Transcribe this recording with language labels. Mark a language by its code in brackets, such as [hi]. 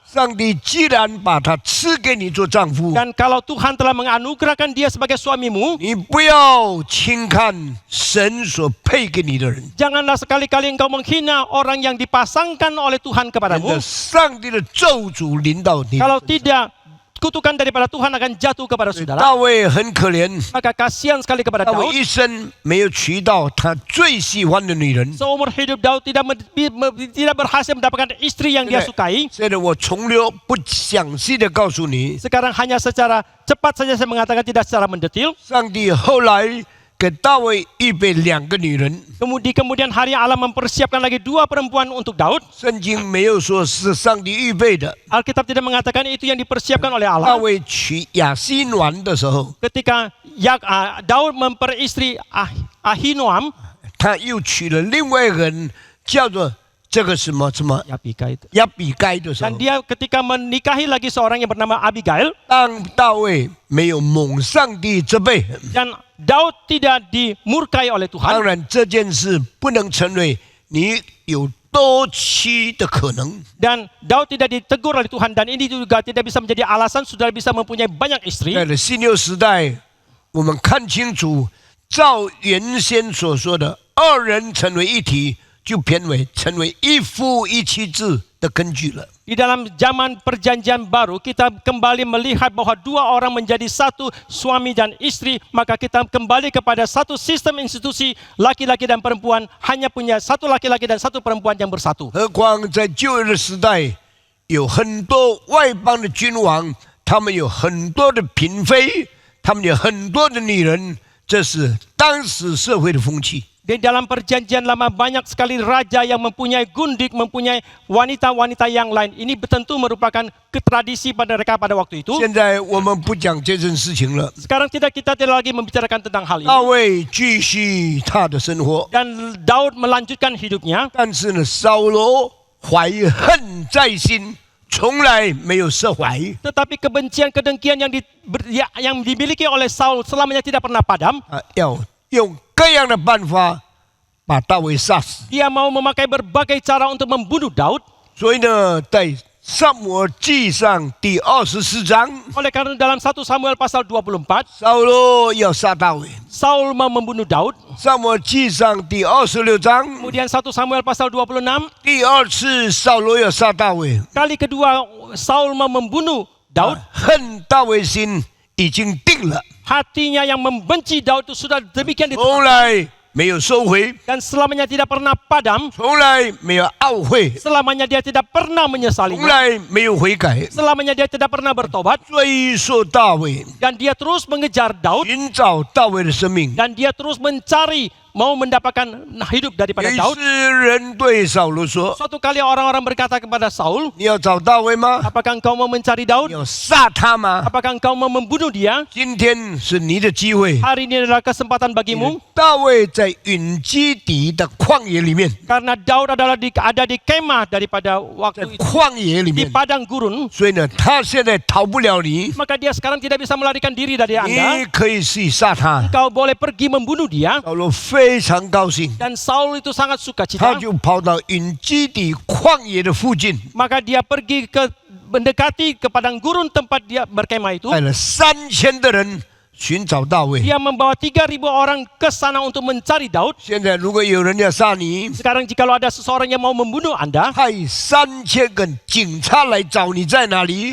[zh] 上帝既然把他赐给你做丈夫， [id] Dan kalau Tuhan telah menganugerahkan dia sebagai suamimu, [zh] 你不要轻看神所配给你的人。 [id] janganlah sekali-kali engkau menghina orang yang dipasangkan oleh Tuhan [zh] 真的， [id] kepadamu. [zh] 上帝的咒诅临到你。 [id] Kalau tidak, kutukan daripada Tuhan akan jatuh kepada saudara. [zh] 大卫很可怜， [id] Maka kasihan sekali kepada [zh] 大卫 [id] Daud. [zh] 一生没有娶到他最喜欢的女人。 [id] Seumur hidup Daud tidak berhasil mendapatkan istri yang dia sukai. [zh] 现在我从流不详细的告诉你， [id] Sekarang hanya secara cepat saja saya mengatakan, tidak secara mendetil. [zh] 上帝后来给大卫预备2个女人。 [id] Kemudian hari Allah mempersiapkan lagi 2 perempuan untuk Daud. [zh] 圣经没有说是上帝预备的。 [id] Alkitab tidak mengatakan itu yang dipersiapkan oleh [zh] 大 [id] Allah. [zh] 卫娶亚西暖的时候， [id] Ketika Daud memperistri Ahinoam, [zh] 他又娶了另外一个人，叫做这个什么 [id] ya Pika itu. [zh] 亚比该的时候 [id] Dan，dia ketika menikahi lagi seorang yang bernama Abigail, [zh] 当大卫没有蒙上帝责备， [id] dan Daud tidak dimurkai oleh [zh] 当 [id] Tuhan. [zh] 然这件事不能成为你有多妻的可能。 [id] Dan Daud tidak ditegur oleh Tuhan, dan ini juga tidak bisa menjadi alasan saudara bisa mempunyai banyak istri. [zh] 在新旧时代，我们看清楚，照原先所说的2人成为一体，就成为一夫一妻制的根据了。 [id] Di dalam zaman perjanjian baru, kita kembali melihat bahwa 2 orang menjadi satu, suami dan istri, maka kita kembali kepada satu sistem institusi, laki-laki dan perempuan hanya punya satu laki-laki dan satu perempuan yang bersatu. [zh] 何况在旧约的时代，有很多外邦的君王，他们有很多的嫔妃，他们有很多的女人，这是当时社会的风气。 [id] Di dalam perjanjian lama banyak sekali raja yang mempunyai gundik, mempunyai wanita-wanita yang lain. Ini tentu merupakan tradisi pada mereka pada waktu itu. [zh] 现在我们不讲这件事情了。 [id] Sekarang kita tidak lagi membicarakan tentang hal [zh] 大 [id] ini. [zh] 卫继续他的生活， [id] Dan Daud melanjutkan hidupnya. [zh] 但是呢，扫罗怀恨在心，从来没有释怀。 [id] Tetapi kebencian, kedengkian yang dimiliki oleh Saul selamanya tidak pernah padam. [zh] 要用各样的办法把大卫杀死。 [id] Dia mau memakai berbagai cara untuk membunuh Daud. [zh] 所以呢，在撒母耳记上第24章， [id] Oleh karena dalam 1 Samuel pasal 24, [zh] 扫罗要杀大卫。 [id] Saul mau membunuh Daud. [zh] 撒母耳记上第26章， [id] Kemudian 1 Samuel pasal 26, [zh] 第2次扫罗要杀大卫， [id] kali kedua Saul mau membunuh Daud. [zh] 恨大卫心已经定了， [id] Hatinya yang membenci Daud itu sudah demikian [zh] 从 [id] ditutup [zh] 来没有收回， [id] dan selamanya tidak pernah padam. [zh] 从来没有懊悔， [id] Selamanya dia tidak pernah [zh] 从 [id] menyesalinya. [zh] 来没有悔改， [id] Selamanya dia tidak pernah bertobat. [zh] 追溯大卫， [id] Dan dia terus mengejar Daud. [zh] 寻找大卫的生命。 [id] Dan dia terus mencari mau mendapatkan hidup [zh] 有 [id] daripada [zh] 一 [id] Daud. [zh] 次人对扫罗说 [id] Suatu kali orang-orang berkata kepada Saul, [zh] 你要找大卫吗？ [id] apakah engkau mau mencari [zh] 你 [id] Daud? [zh] 要杀他吗？ [id] Apakah engkau mau membunuh dia? [zh] 今天是你的机会。 [id] Hari ini adalah kesempatan bagimu. [zh] 大卫在隐基底的旷野里面， [id] Karena Daud adalah ada di kemah daripada [zh] 在 [id] waktu itu [zh] 旷野里 [id] di [zh] 面， [id] padang gurun. [zh] 所以呢，他现在逃不了你， [id] Maka dia sekarang tidak bisa melarikan diri dari [zh] 你 [id] Anda. [zh] 可以去杀他。 [id] Engkau boleh pergi membunuh dia. [zh] 扫罗非常高兴， [id] Dan Saul itu sangat suka [zh] 他 [id] cita. [zh] 就跑到隐基底旷野的附近， [id] Maka dia pergi mendekati ke padang gurun tempat dia berkemah itu. [zh] 带了3000的人寻找大卫。 [id] Dia membawa 3.000 orang ke sana untuk mencari Daud. [zh] 现在如果有人要杀你， [id] Sekarang jikalau ada seseorang yang mau membunuh Anda, [zh] 派3000个警察来找你在哪里，